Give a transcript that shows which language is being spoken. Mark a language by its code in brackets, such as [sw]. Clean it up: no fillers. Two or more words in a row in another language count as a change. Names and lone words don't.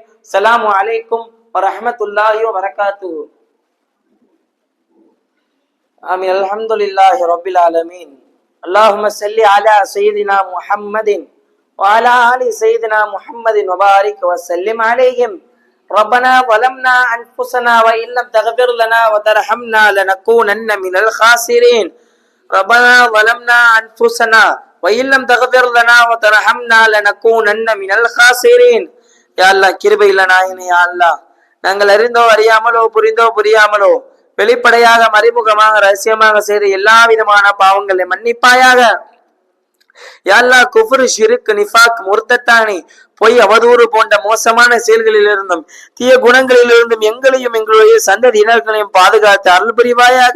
[ar] سلام عليكم ورحمة الله وبركاته. آمين. الحمد لله رب العالمين. اللهم صل على سيدنا محمد وعلى آل سيدنا محمد وبارك وسلم عليهم. ربنا ظلمنا أنفسنا وإن لم تغفر لنا وترحمنا لنكونن من الخاسرين ربنا ظلمنا أنفسنا وإن لم تغفر لنا وترحمنا لنكونن من الخاسرين [ta] யா அல்லாஹ் கிருபையுள்ள நாயனே யா அல்லாஹ் நாங்கள் அறிந்தோ அறியாமலோ புரிந்தோ புரியாமலோ வெளிப்படையாக மறைமுகமாக ரகசியமாக செய்த எல்லா விதமான பாவங்களை மன்னிப்பாயாக. யா அல்லாஹ் குஃப்ர், ஷிர்க், நிஃபாக், முர்த்தத்தானி, பொய், அவதூறு போன்ற மோசமான செயல்களில் இருந்தும் தீய குணங்களில் இருந்தும் எங்களையும் எங்களுடைய சந்ததியினர்களையும் பாதுகாத்து அருள் புரிவாயாக.